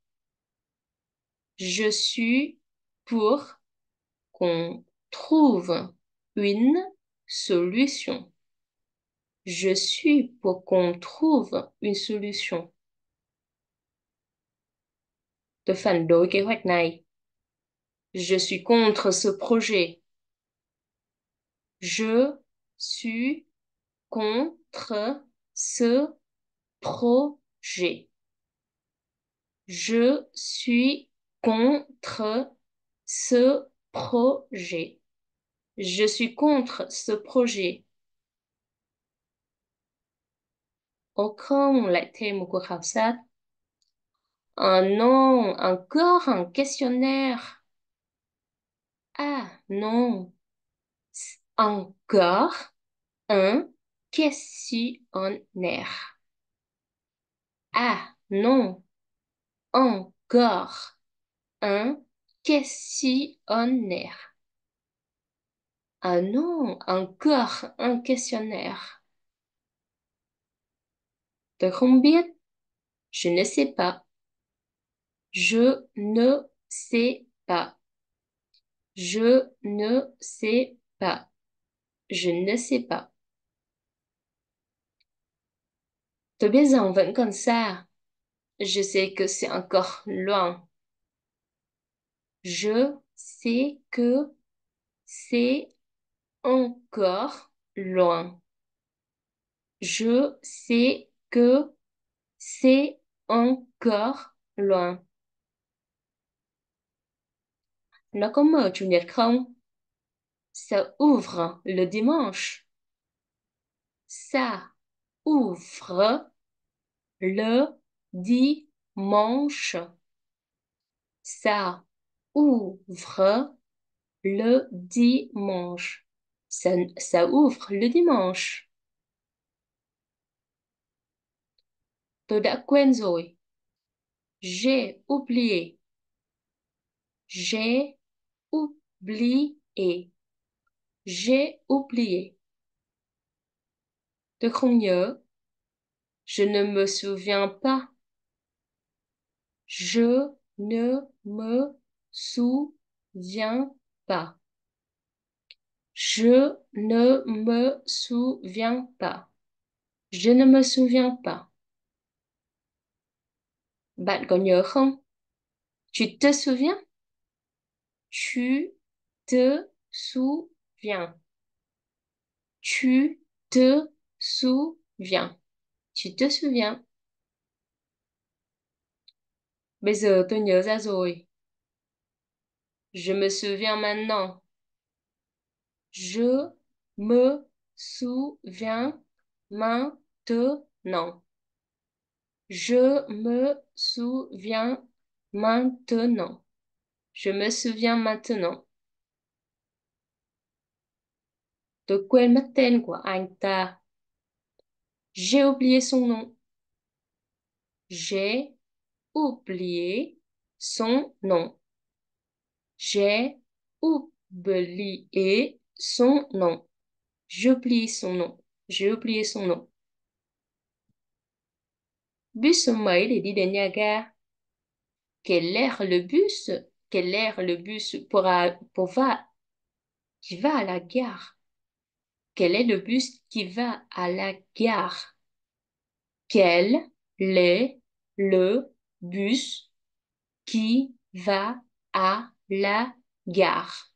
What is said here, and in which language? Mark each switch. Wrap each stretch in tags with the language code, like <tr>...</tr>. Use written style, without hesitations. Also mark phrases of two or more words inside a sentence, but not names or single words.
<fr>Je suis pour qu'on trouve une solution. Je suis pour qu'on trouve une solution.</fr> <vi>Tôi phản đối kế hoạch này.</vi> <fr>Je suis contre ce projet. Je suis contre ce projet. Je suis contre ce projet. Je suis contre ce projet.</fr> <vi>Ồ không, lại thêm một cuộc khảo sát.</vi> <fr>Oh non, encore un questionnaire. Ah non, encore un questionnaire. Ah non, encore un questionnaire. Ah non, encore un questionnaire.</fr> <vi>Tôi không biết.</vi> <fr>Je ne sais pas. Je ne sais pas. Je ne sais pas. Je ne sais pas.</fr> <vi>Tôi biết rằng vẫn còn xa.</vi> <fr>Je sais que c'est encore loin. Je sais que c'est encore loin. Je sais que c'est encore loin.</fr> <vi>Nó có mở chủ nhật không?</vi> <fr>Ça ouvre le dimanche. Ça ouvre le dimanche. Ça ouvre le dimanche. Ça ouvre le dimanche.</fr> <vi>Tôi đã quên rồi.</vi> <fr>J'ai oublié. J'ai oublié. J'ai oublié.</fr> <vi>Tôi không nhớ.</vi> <fr>Je ne me souviens pas. Je ne me souviens pas. Je ne me souviens pas. Je ne me souviens pas.</fr> <vi>Bạn có nhớ không?</vi> <fr>Tu te souviens? Tu te souviens. Tu te souviens. Tu te souviens.</fr> <vi>Bây giờ tôi nhớ ra rồi.</vi> <fr>Je me souviens maintenant. Je me souviens maintenant. Je me souviens maintenant. Je me souviens maintenant.</fr> <vi>Tôi quên mất tên của anh ta.</vi> <fr>J'ai oublié son nom. J'ai oublié son nom. J'ai oublié son nom. J'oublie son nom. J'ai oublié son nom.</fr> <vi>Bus số mấy để đi đến nhà ga?</vi> <fr>Quelle heure le bus? Quelle heure le bus qui va à la gare? Quel est le bus qui va à la gare? Quel est le bus qui va à la gare?</fr>